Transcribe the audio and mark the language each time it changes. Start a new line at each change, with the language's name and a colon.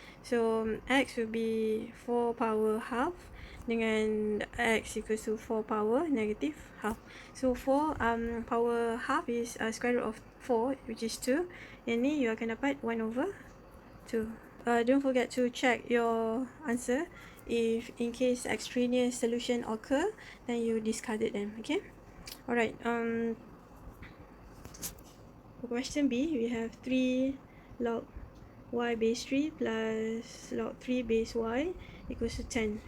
English: So x will be 4 power half
Malay: dengan
English: x equals to 4 power negative half. So 4 power half is square root of 4, which is 2.
Malay: Yang ni you akan dapat 1 over 2.
English: Don't forget to check your answer. If in case extraneous solution occur, then you discarded them. Okay, alright. For question B, we have 3 log y base 3 plus log 3 base y equals to 10.